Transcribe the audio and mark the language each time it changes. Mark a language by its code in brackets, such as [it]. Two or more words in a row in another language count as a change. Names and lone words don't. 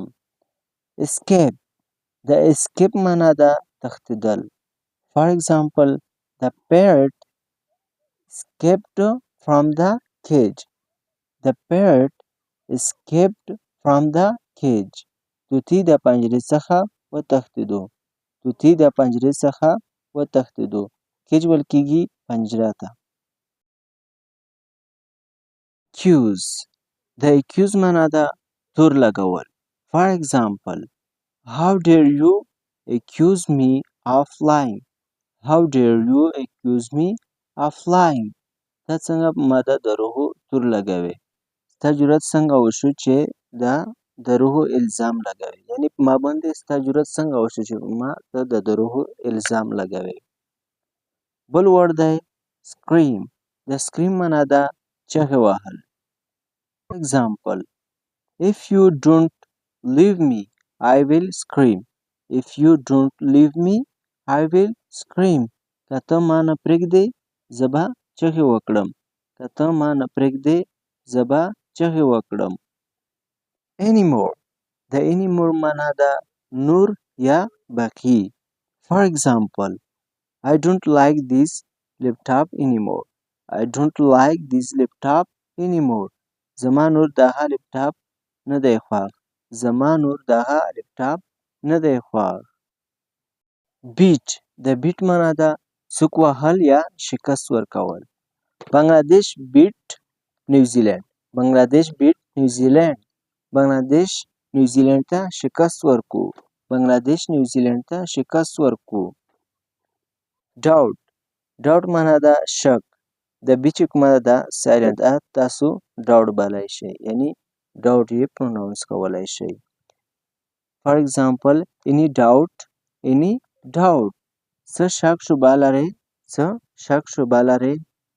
[ps] Escape. د escape معنا ده تښتېدل. [en] For example, the parrot escaped from the cage. The parrot escaped from the cage. [ps] توتی د پنجرې څخه وتښتېدو. توتی د پنجرې څخه وتښتېدو. کیج ویل کېږي پنجره ته. accuse. د accuse معنا ده تور لګول. [en] For example, how dare you accuse me of lying? How dare you accuse me of lying? [ps] دا څنګه ما د دروغو تور لګوي. ستا جرأت څنګه وشو چې دا دروغو الزام لګوي. یعنی په ما باندې ستا جرأت څنګه وشو چې ما ته د دروغو الزام لګوي. بل ورډ دی scream. د scream معنا ده چغې وهل. [en] For example, if you don't leave me, I will scream. If you don't leave me, I will scream. [ps] که ته ما نه پرېږدې زه به چغې وکړم. که ته ما نه پرېږدې زه به چغې وکړم. anymore. د anymore معنا ده نور یا باقي. [en] For example, I don't like this laptop anymore. I don't like this laptop anymore. [ps] زما نور دغه لپټاپ نه دی خوښ. زما نور دغه لپټاپ نه دی خوښ. beat. د beat معنا ده سوک وهل یا شکست ورکول. بنگلادیش beat نیوزیلند. بنگلادیش beat نیوزیلند. بنگلادیش نیوزیلند ته شکست ورکو. بنگلادیش نیوزیلند ته شکست ورکو. doubt. doubt معنا ده شک. د بی چې کومه ده سایلنت تاسو doubt بلای شئ. یعنی doubt یې پروناونس کولای شئ. [en] For example, any doubt, any doubt. [ps] څه شک شبهه لرئ؟ څه شک شبهه لرئ؟